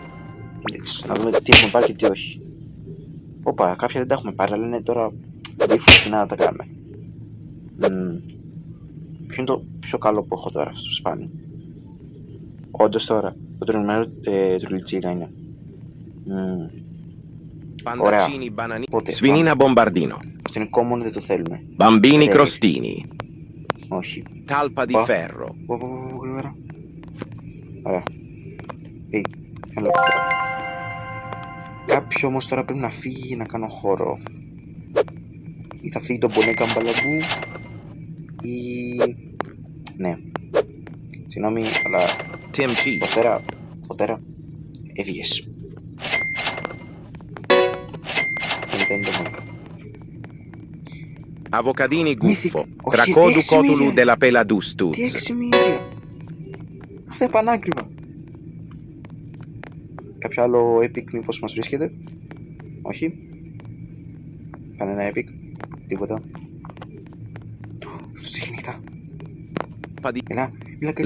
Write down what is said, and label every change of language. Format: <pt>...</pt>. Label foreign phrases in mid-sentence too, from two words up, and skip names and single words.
<el>Εντάξει, να δούμε τι έχουμε πάρει και τι όχι. Οπα, κάποια δεν τα έχουμε πάρει, αλλά είναι τώρα διαφορετικά να τα κάνουμε. Ποιο είναι το πιο καλό που έχω τώρα αυτό το σπάνι. Όντως τώρα, το τριμμένο τρουλιτσίνα είναι. Pandaccini bananini. Πότε, Svinina bombardino. Αυτό είναι common, δεν το θέλουμε. Bambini crostini. Όχι. Talpa di ferro. Γρήγορα. Ωραία. Hello. Κάποιος όμως τώρα πρέπει να φύγει για να κάνω χώρο. Ή θα φύγει το Μπονέκα Μπαλαμπού ή... Ναι. Συγγνώμη, αλλά... Tim cheese. Φωτέρα. Έφυγες. Δεν είναι το Μπονέκα. Avocadini guffo. Όχι, Cracodu τι cotulu εξημύρια. della pela dustuz. Τι εξημύρια. Αυτά είναι πανάκριβα. Κάποιο άλλο epic μήπως μας βρίσκεται. Όχι. Κανένα epic. Τίποτα. Αυτός έχει νύχτα. Έλα κάτι.</el>